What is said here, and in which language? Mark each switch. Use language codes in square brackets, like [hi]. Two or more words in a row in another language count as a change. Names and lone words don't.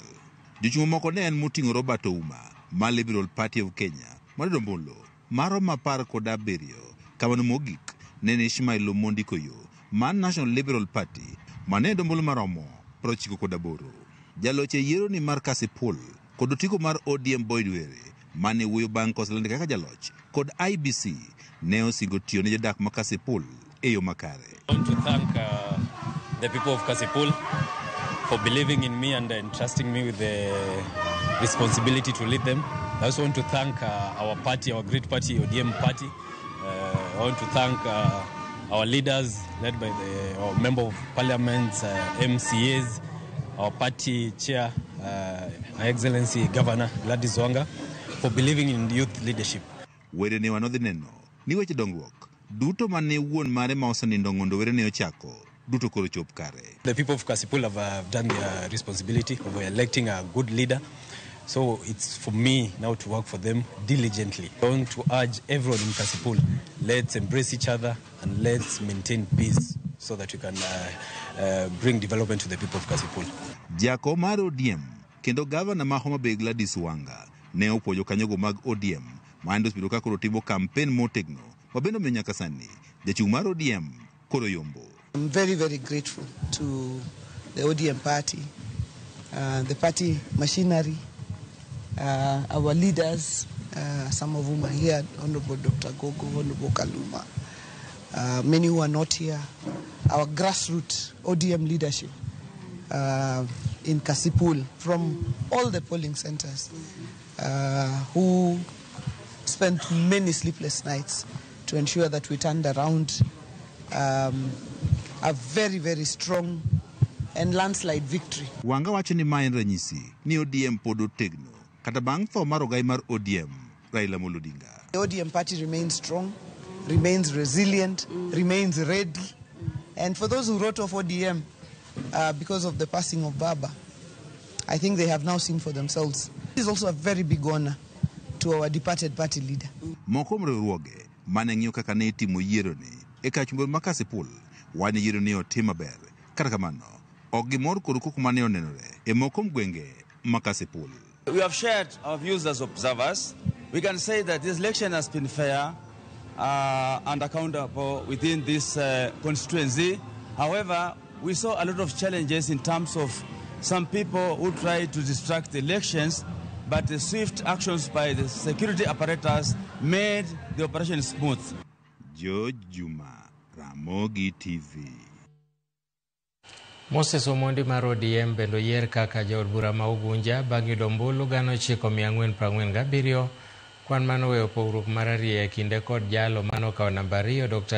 [luo] Jochung' moko ne en moting'o Robert Ouma ma Liberal Party of Kenya madombulu maromo 17 kamano mogik ne Ishmael Omondi Koyo man National Liberal Party mane dombulu maromo 98. Jaloch e yiero ni mar Kasipul kod otiko mar ODM Boyd Were mane wuoyo bang' koselande kaka jaloch kod IBC ne osingo tiyo ne jodak ma Kasipul e yo makare. [en] I want to thank the people of Kasipul for believing in me and entrusting me with the responsibility to lead them. I also want to thank our party, our great party, ODM party. I want to thank our leaders led by our member of parliament, MCAs, our party chair, Her Excellency Governor Gladys Wanga, for believing in youth leadership. [luo] Were ne wanodhi neno ni weche dongruok duto mane wuon mare ma osenindo ng'ondo Were ne ochako duto koro chop kare. [en] The people of Kasipul have done their responsibility of electing a good leader. So it's for me now to work for them diligently. I want to urge everyone in Kasipul, let's embrace each other and let's maintain peace so that we can bring development to the people of Kasipul. [luo] Jako mar ODM kendo gavana ma Homa Bay Gladys Wanga ne opwoyo kanyogo mag ODM mando spido ka koro timo kampen motegno mabendo me nyaka sani jachung' mar ODM koro yombo. [en] I'm very, very grateful to the ODM party, the party machinery, our leaders, some of whom are here, Honorable Dr. Gogo, Honorable Kaluma, many who are not here, our grassroots ODM leadership in Kasipul from all the polling centers who spent many sleepless nights to ensure that we turned around a very, very strong and landslide victory. [luo] Wanga wacho ni ma en ranyisi ni ODM pod otegno kata bang' tho mar ogai mar ODM Raila Amolo Odinga. [en] The ODM party remains strong, remains resilient, remains ready. And for those who wrote off ODM because of the passing of Baba, I think they have now seen for themselves. This is also a very big honor to our departed party leader. [luo] Moko mriwruoge mane ng'iyo kaka ne itimo yiero ni e kachumbe ma Kasipul wani yiero ni otim maber. Kata kamano ok gimor kod koko mane onenore e moko gwenge ma Kasipul. [en] We have shared our views as observers. We can say that this election has been fair and accountable within this constituency. However, we saw a lot of challenges in terms of some people who tried to distract the elections, but the swift actions by the security apparatus made the operation smooth. George Juma, Ramogi TV. [luo] Moses Omondi mar ODM bendo yier kaka jaod bura ma Ugunja bang' yudo ombulu 9,447 Kwan mano weyo pogruok marariya e kinde kod jalo mano kawo namba 2 Dr.